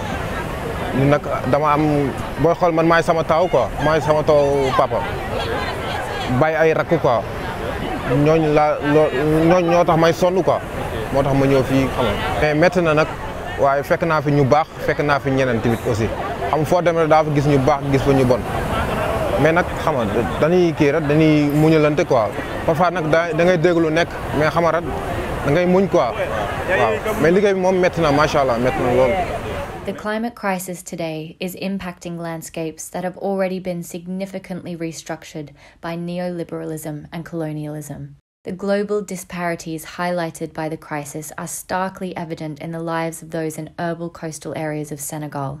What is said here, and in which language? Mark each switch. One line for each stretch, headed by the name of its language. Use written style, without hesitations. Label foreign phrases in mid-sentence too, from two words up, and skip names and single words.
Wolof: ñun nag dama am booy xool man maay sama taaw quoi maay sama taaw papa bàyyi ay rakk quoi ñooñu ñoo tax may sonn quoi moo tax ma ñëw fii xam nga mais métti na nag waaye fekk naa fi ñu baax fekk naa fi ñeneen tamit aussi xam foo demee daa fa gis ñu baax gis fa ñu bon mais nag xam nga dañuy kii rek dañuy muñalante quoi parfois nag da ngay dégg lu nekk mais xam nga rek da ngay muñ quoi waaw mais liggéey bi moom métti na
Arabic: ما شاء الله
Wolof: métti na lool.
English: The climate crisis today is impacting landscapes that have already been significantly restructured by neoliberalism and colonialism. The global disparities highlighted by the crisis are starkly evident in the lives of those in urban coastal areas of Senegal.